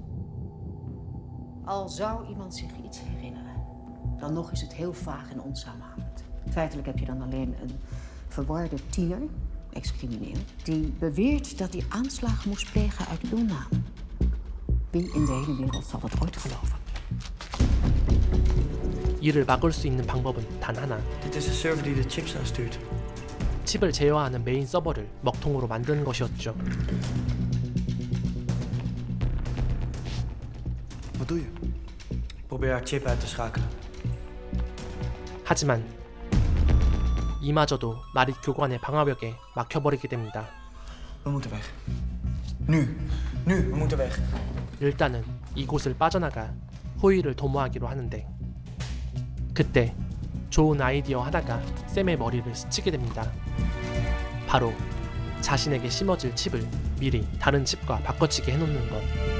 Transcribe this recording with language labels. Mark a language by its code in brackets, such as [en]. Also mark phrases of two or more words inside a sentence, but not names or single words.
[nl] Al zou iemand zich iets herinneren, dan nog is het heel vaag en onsamenhangend. Feitelijk heb je dan alleen een verwarde tiener, ex-crimineel, die beweert dat hij aanslagen moest plegen uit uw naam. Wie in de hele wereld zal dat ooit geloven? [ko] 이를 막을 수 있는 방법은 단 하나. [nl] Dit is de server die de chips aanstuurt. [ko] 칩을 제어하는 메인 서버를 먹통으로 만드는 것이었죠. [nl] Wat doe je? Probeer haar chip uit te schakelen. [ko] 하지만 이마저도 마릿 교관의 방화벽에 막혀버리게 됩니다. [nl] We moeten weg. Nu. Nu, we moeten weg. [ko] 일단은 이곳을 빠져나가 호이를 도모하기로 하는데 그때 좋은 아이디어 하나가 샘의 머리를 스치게 됩니다. 바로 자신에게 심어질 칩을 미리 다른 칩과 바꿔치기 해놓는 것.